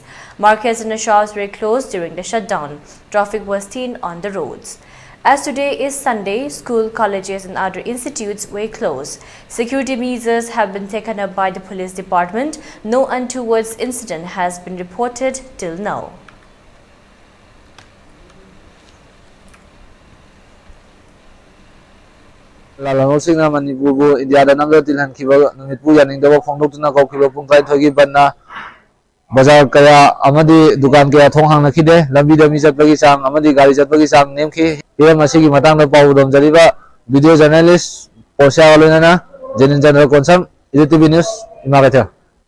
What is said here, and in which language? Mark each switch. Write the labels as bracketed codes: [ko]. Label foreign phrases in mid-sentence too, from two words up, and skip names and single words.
[en] Markets and shops were closed during the shutdown. Traffic was thin on the roads. As today is Sunday, school, colleges and other institutes were closed. Security measures have been taken up by the police department. No untoward incident has been reported till now. [mni] Lalangosinga Manipur India da namda tilhan khiba Manipur yaning dawa khongdok tuna kau khiba pungkai thogi banna bazar kaya amadi dukan kaya thong hang nakhide lambi da mi chatpagi sang amadi gari chatpagi sang nemkhi hiram asigi matang da pau dom jariba video journalist Posya Walunana Jenin Chandra Konsam ELITETV News Imagatha.